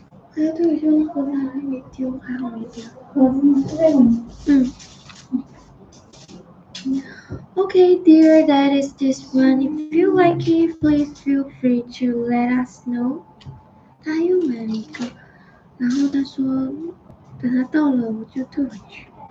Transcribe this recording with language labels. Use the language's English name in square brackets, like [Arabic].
[Chinese] 还有这个就是盒子还没丢，还好没丢。盒子是这个吗？ [English] Okay, dear, that is this one. If you like it, please feel free to let us know. [Chinese] 他还又买了一个，然后他说等他到了我就退回去。